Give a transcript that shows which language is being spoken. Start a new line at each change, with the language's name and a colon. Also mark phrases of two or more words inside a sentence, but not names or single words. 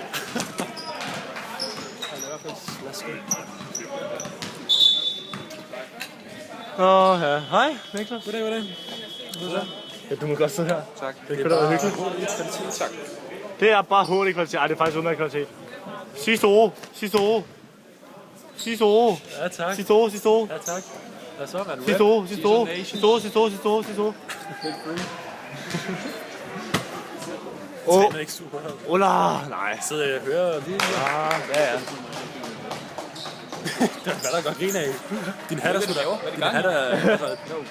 Danish: Ja. Hej, Niklas. Goddag. Ja, du må godt sidde her. Tak. Det kunne da være hyggeligt. Tak. Det er bare hurtig kvalitet. Ej, det er faktisk udmærket kvalitet. Siso! Siso! Siso! Ja, tak. Siso! Siso! Ja, tak. Hvad så? Er du Siso! Siso! Siso! Siso! Siso! Siso! Åh. Ikke super. Ola! Nej. Sidder jeg og hører lige nu. Ja. Hvad der godt grine af? Din hat er sgu da. Din hat er...